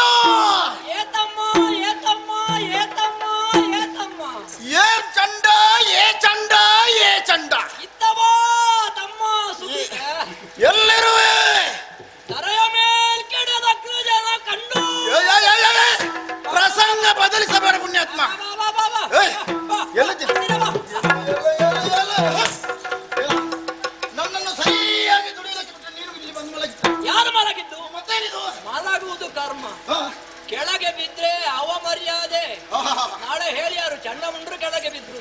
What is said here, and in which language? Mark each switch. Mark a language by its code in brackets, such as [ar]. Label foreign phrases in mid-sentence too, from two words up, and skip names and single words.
[kn] ಏತಮ್ಮ ಏತಮ್ಮ ಏತಮ್ಮ ಏತಮ್ಮ ಏ ಚಂಡ ಏ ಚಂಡ ಏ ಚಂಡ ಇತ್ತವೋ ತಮ್ಮ ಸುದ್ದಿ ಎಲ್ಲಿರುವೆ? ತರೆಯ ಮೇಲ್ ಕೆಡದ ಅಗ್ರಜನ ಕಂಡು ಪ್ರಸಂಗ ಬದಲಿಸಬೇಡ ಪುಣ್ಯಾತ್ಮ. ನನ್ನನ್ನು ಸರಿಯಾಗಿ ದುಡಿಯೋದಕ್ಕೆ ಬಿಟ್ಟರೆ ನೀನು ಇಲ್ಲಿ ಬಂದು ಮಲಗಿದ್ದ. ಯಾರು ಮಲಗಿದ್ದು? ಮತ್ತೇನಿದು? ಮಲಗುವುದು ಕರ್ಮ. ಕೆಳಗೆ ಬಿದ್ರೆ ಅವಮರ್ಯಾದೆ. ನಾಳೆ ಹೇಳಿ ಯಾರು ಚಂಡಮುಂಡ್ರು ಕೆಳಗೆ ಬಿದ್ರು.